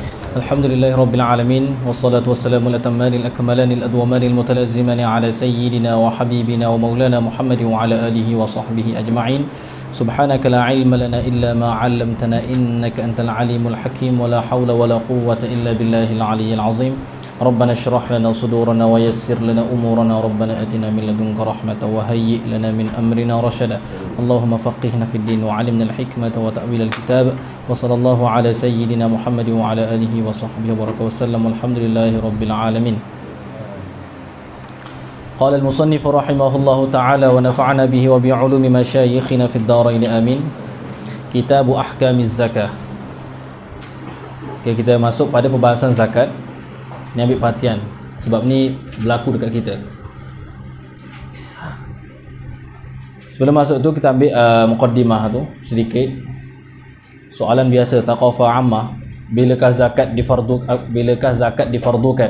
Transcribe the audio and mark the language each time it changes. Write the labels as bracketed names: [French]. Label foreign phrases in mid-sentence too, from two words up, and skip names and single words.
[Arabic] الحمد لله رب العالمين. والصلاة والسلام الأتمان الأكملان الأدومان المتلازمان على سيدنا وحبيبنا ومولانا محمد وعلى آله وصحبه أجمعين. سبحانك لا علم لنا إلا ما علمتنا إنك أنت العليم الحكيم ولا حول ولا قوة إلا بالله العلي العظيم. ربنا اشرح لنا صدورنا ويسر لنا أمورنا ربنا آتنا من لدنك رحمة وهيئ لنا من أمرنا رشدا. اللهم فقهنا في الدين وعلمنا الحكمة وتأويل الكتاب. وصلى الله على سيدنا محمد وعلى آله وصحبه وبارك وسلم. الحمد لله رب العالمين. قال المصنف رحمه الله تعالى ونفعنا به وبعلوم مشايخنا في الدارين آمين. كتاب أحكام الزكاة. [Malay] Okay, kita masuk pada pembahasan zakat. Ni ambil perhatian sebab ni berlaku dekat kita. Sebelum masuk tu kita ambil muqaddimah tu sedikit. Soalan biasa [Arabic] ثقافة عامة, [Malay] bilakah zakat difardukan?